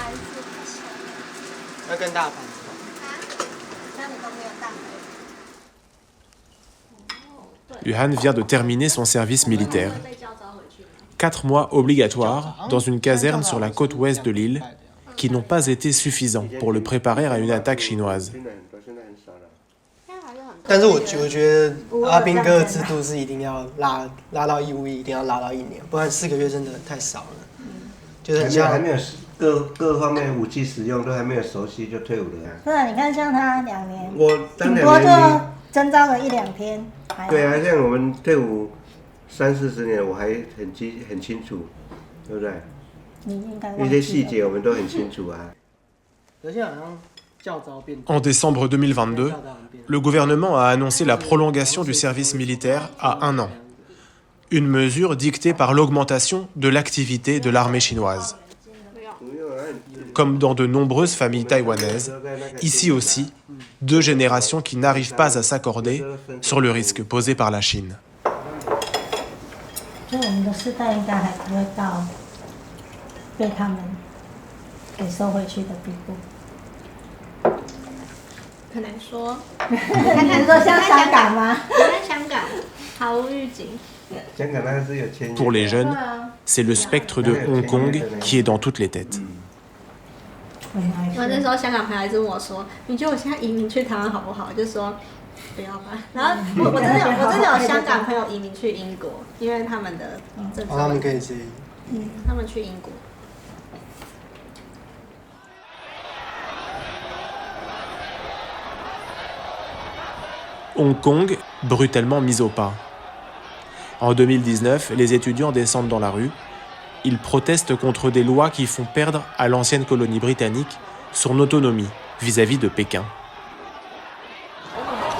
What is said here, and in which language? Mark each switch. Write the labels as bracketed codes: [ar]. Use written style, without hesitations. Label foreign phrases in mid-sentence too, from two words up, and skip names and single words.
[fr] Yuhan vient de terminer son service militaire. 4 mois obligatoires dans une caserne sur la côte ouest de l'île qui n'ont pas été suffisants pour le préparer à une attaque chinoise. [zh] 但是我觉得阿兵哥的制度是一定要拉到义务役，一定要拉到1年，不然4个月真的太少了。就是很像还没有各方面武器使用都还没有熟悉就退伍了。是啊，你看像他2年，我当顶多就征召个1-2天。对啊，像我们退伍30-40年，我还很清楚，对不对？你应该一些细节我们都很清楚啊。而且好像。 [fr] En décembre 2022, le gouvernement a annoncé la prolongation du service militaire à 1 an. Une mesure dictée par l'augmentation de l'activité de l'armée chinoise. Comme dans de nombreuses familles taïwanaises, ici aussi, 2 générations qui n'arrivent pas à s'accorder sur le risque posé par la Chine. [zh] 就我们的世代应该还不会到被他们给收回去的地步。很难说，很难说像香港吗？在香港毫无预警。 [fr] Pour les jeunes, c'est le spectre de Hong Kong qui est dans toutes les têtes. [zh] 我那时候香港朋友还问我说：“你觉得我现在移民去台湾好不好？”我就说：“不要吧。” 然后我真的有香港朋友移民去英国，因为他们的政策。他们可以自己。他们去英国。 [fr] Hong Kong, brutalement mis au pas. En 2019, les étudiants descendent dans la rue. Ils protestent contre des lois qui font perdre à l'ancienne colonie britannique son autonomie vis-à-vis de Pékin.